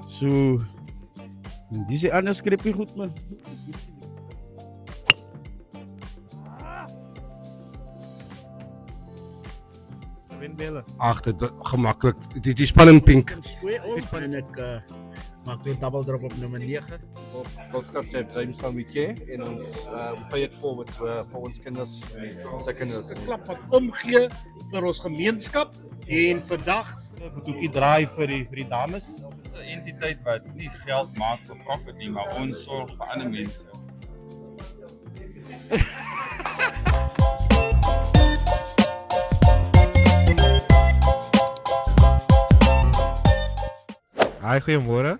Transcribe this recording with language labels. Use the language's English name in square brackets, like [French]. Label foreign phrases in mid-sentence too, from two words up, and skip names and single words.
[Afrikaans] So, dis 'n ander skrippie goed man. Ag, dit was gemaklik. Die span in pink. En ek maak weer [English] double drop [Afrikaans] op nummer 9. Golf Club sê Jamestown [English] we care [Afrikaans] en ons [English] pay it forward [Afrikaans] vir ons kinders se kinders. 'n klap wat omgee vir ons gemeenskap en vandag moet ook draai vir die dames. Ons is 'n entiteit wat nie geld maak vir profit nie, maar ons sorg vir ander mense. Hi, goeiemôre.